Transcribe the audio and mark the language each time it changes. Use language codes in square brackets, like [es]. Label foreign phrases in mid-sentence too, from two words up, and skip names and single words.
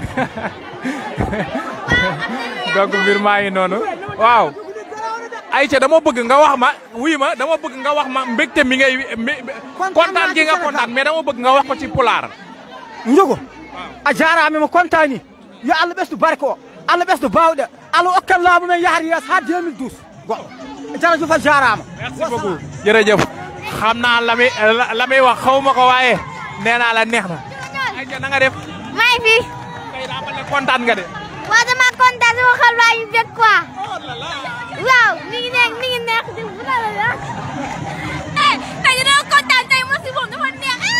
[wo] donc mbir maa ngi noonu waaw Aïcha dama bëgg nga wax ma wuy ma dama bëgg nga wax ma mbégte mi ngay kontaan gi nga kontaan mais dama bëgg nga wax ko ci pulaar [ff] njogo a jarama mo kontani yo Allah ɓesdu barke o Allah ɓesdu bawɗe Allah okkan laamu men yahata yeeso ha 2012 goɗɗo jarajo fa jarama [fr] merci beaucoup [wo] jërëjëf xam naa la muy wax xaw ma ko waaye nee naa la neex na Aïcha na nga def may fi tey daa mel ne kontaan nga de waaw dama kontaan sama xol baa ngi bég quoi waaw mi ngi neex di bu la la tey dama kontaan tey mosi moom dafa neex